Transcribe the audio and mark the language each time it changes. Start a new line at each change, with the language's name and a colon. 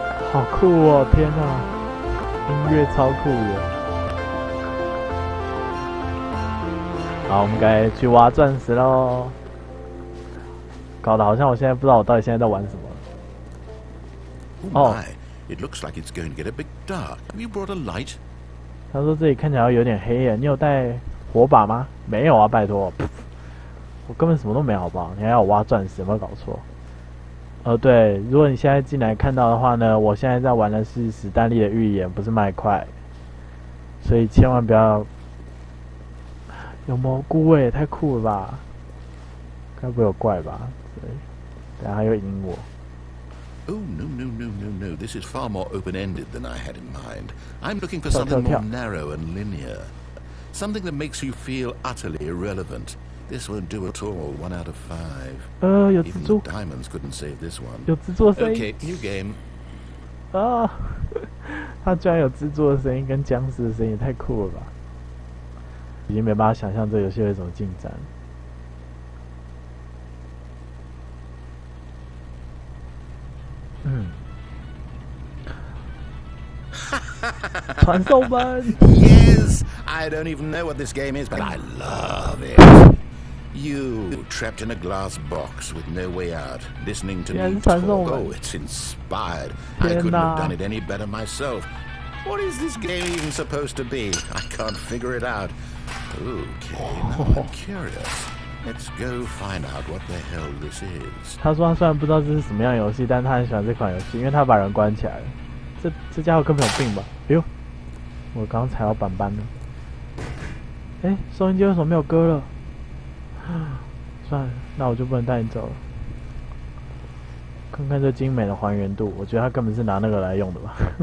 Chinese: 好酷哦！天哪，音乐超酷的。好，我们该去挖钻石喽。搞得好像我现在不知道我到底现在在玩什么。
English: Oh my, it looks like it's going to get a bit dark. Have you brought a light?
Chinese: 他说这里看起来有点黑耶，你有带火把吗？没有啊，拜托。我根本什么都没有，好不好？你还要我挖钻石，有没有搞错？对，如果你现在进来看到的话呢，我现在在玩的是史丹利的寓言，不是麦块，所以千万不要。有蘑菇耶，太酷了吧！该不会有怪吧？对，等下他又赢我。
English: Oh, no. This is far more open-ended than I had in mind. I'm looking for something more narrow and linear. Something that makes you feel utterly irrelevant. This won't do at all, 1 out of 5.
Chinese: 有
English: Even
Chinese: 蜘蛛，
English: the diamonds couldn't save this one.
Chinese: 有蜘蛛的声音。
English: Okay, new game. 啊！
Chinese: 他居然有蜘蛛的声音跟僵尸的声音，也太酷了吧！已经没办法想象这个游戏会怎么进展。传送门。
English: Yes, I don't even know what this game is, but I love it. You trapped in a glass box with no way out, listening to me talk. Oh, it's inspired. I couldn't have done it any better myself. What is this game even supposed to be? I can't figure it out. Okay, now I'm curious. Let's go find out what the hell this is.
Chinese: 他说他虽然不知道这是什么样的游戏，但他很喜欢这款游戏，因为他把人关起来了。这家伙根本有病吧？哎呦，我刚踩到板板了。哎，收音机为什么没有歌了？算了，那我就不能带你走了。看看这精美的还原度，我觉得他根本是拿那个来用的吧。